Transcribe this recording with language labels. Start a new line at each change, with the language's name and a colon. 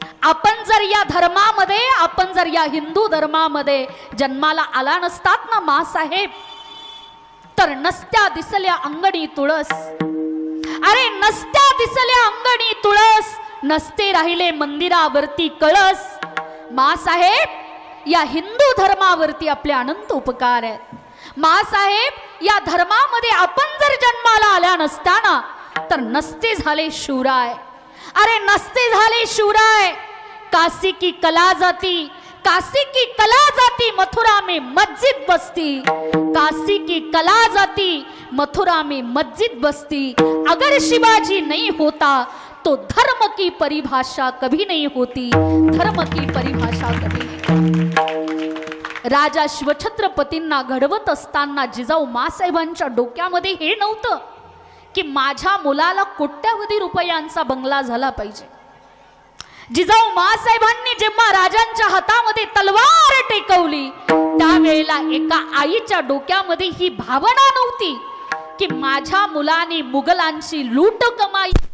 Marathi: आपण जर या धर्मामध्ये, आपण जर या हिंदू धर्मामध्ये जन्माला आला नसतात ना मासाहेब, तर नसत्या दिसल्या अंगणी तुळस, अरे नसत्या दिसल्या अंगणी तुळस, नसते राहिले मंदिरावरती कळस. मासाहेब, या हिंदू धर्मावरती आपले अनंत उपकार आहेत. मासाहेब, या धर्मामध्ये आपण जर जन्माला आल्या नसताना तर नसते झाले शिवराय, अरे नसते झाले शिवराय.
Hindi: काशी की कला जाती, काशी की कला जाती मथुरा में मस्जिद बसती, काशी की कला जाती मथुरा में मस्जिद बसती. अगर शिवाजी नहीं होता तो धर्म की परिभाषा कभी नहीं होती, धर्म की परिभाषा कभी नहीं.
Marathi: राजा शिवछत्रपतींना घडवत असताना जिजाऊ मासाहेबांच्या डोक्यामध्ये हे नव्हतं की माझ्या मुलाला कोट्यावधी रुपयांचा बंगला झाला पाहिजे. जिजाऊ मासाहेबांनी जेव्हा राजांच्या हातामध्ये तलवार टेकवली त्यावेळेला एका आईच्या डोक्यामध्ये ही भावना नव्हती की माझ्या मुलाने मुघलांची लूट कमाई.